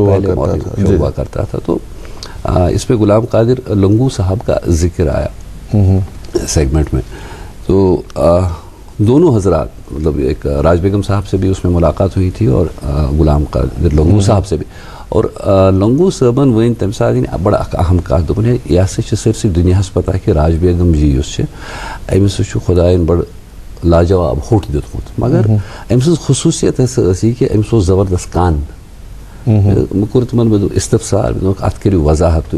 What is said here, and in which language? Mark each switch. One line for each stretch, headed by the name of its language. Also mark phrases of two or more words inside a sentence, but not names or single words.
Urdu: ہوا کرتا تھا تو اس پہ غلام قادر لنگو صاحب کا ذکر آیا سیگمنٹ میں. تو دونوں حضرات مطلب ایک راج بیگم صاحب سے بھی اس میں ملاقات ہوئی تھی اور غلام قادر لنگو صاحب سے بھی.
Kashmiri: اور لنگو صٲبن ون تمہِ ساتہٕ بڑا اکھ اہم کتھ دوٚپُن ہے یہِ ہسا چھِ سٲرسٕے دُنیاہس پتہ کہِ راج بیگم جی یُس چھِ أمِس چھُ خۄدایَن بڑٕ لاجواب ہوٚٹ دیُتمُت مگر أمۍ سٕنٛز خصوٗصیت ہسا ٲس یہِ کہِ أمِس اوس زبردست کن. مےٚ کوٚر تِمن مےٚ دوٚپ استفسار مےٚ دوٚپُکھ اَتھ کٔرِو وضاحت تُہۍ.